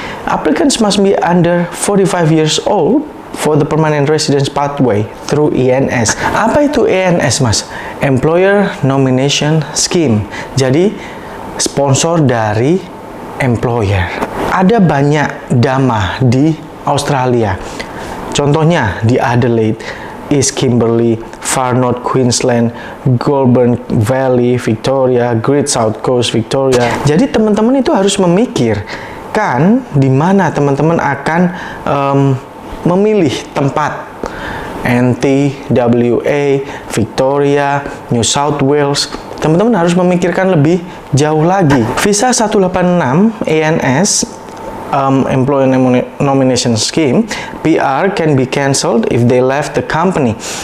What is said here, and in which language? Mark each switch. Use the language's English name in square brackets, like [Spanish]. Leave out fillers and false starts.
[English] Applicants must be under 45 years old for the permanent residence pathway through INS. [Indonesian] Apa itu INS, Mas? Employer Nomination Scheme. Jadi sponsor dari employer. Ada banyak Dama di Australia. Contohnya di Adelaide, East Kimberley, Far North Queensland, Goulburn Valley, Victoria, Great South Coast, Victoria. Jadi teman-teman itu harus memikirkan di mana teman-teman akan memilih tempat. NT, WA, Victoria, New South Wales. Teman-teman harus memikirkan lebih jauh lagi. [English] Visa 186 ANS, Employer Nomination Scheme, PR can be cancelled if they left the company.